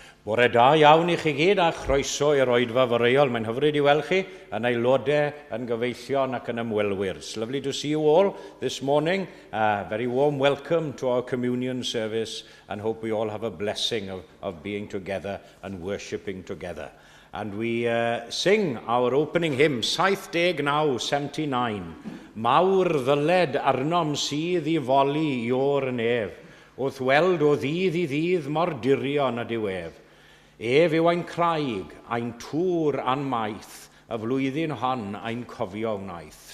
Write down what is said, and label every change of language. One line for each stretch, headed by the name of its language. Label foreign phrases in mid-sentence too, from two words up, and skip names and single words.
Welsh: Bore da iawn I chi gyd a chroeso i'r oedfa foreol. Mae'n hyfryd I weld chi yn aelodau, yn gyfeillion ac yn ymwelwyr.
English: It's lovely to see you all this morning. Very warm welcome to our communion service and hope we all have a blessing of being together and worshipping together. And we sing our opening hymn, 79.
Welsh: Mawr ddyled arnom sydd I foli I o'r nef, wrth weld o ddydd I ddydd mor dirion a diwef. Ef yw ein craig, ein tŵr a'n maith, y flwyddyn hon ein cofio wnaeth.